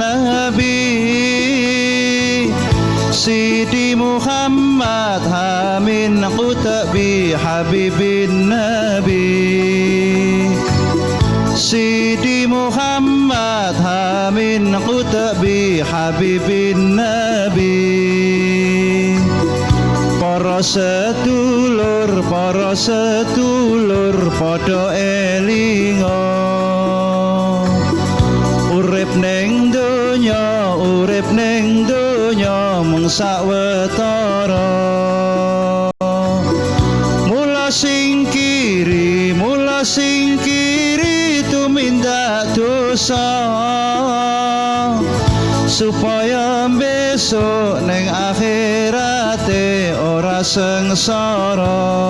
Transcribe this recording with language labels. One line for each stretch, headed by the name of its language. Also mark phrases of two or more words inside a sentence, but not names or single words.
Arabic: النبي سيدي محمد آمين قطبي حبيب النبي سيدي محمد آمين قطبي حبيب
Javanese: النبي para sedulur padha elinga urip ning donya mung sawetara mula singkiri tumindak dosa supaya besok ning akhirate ora sengsara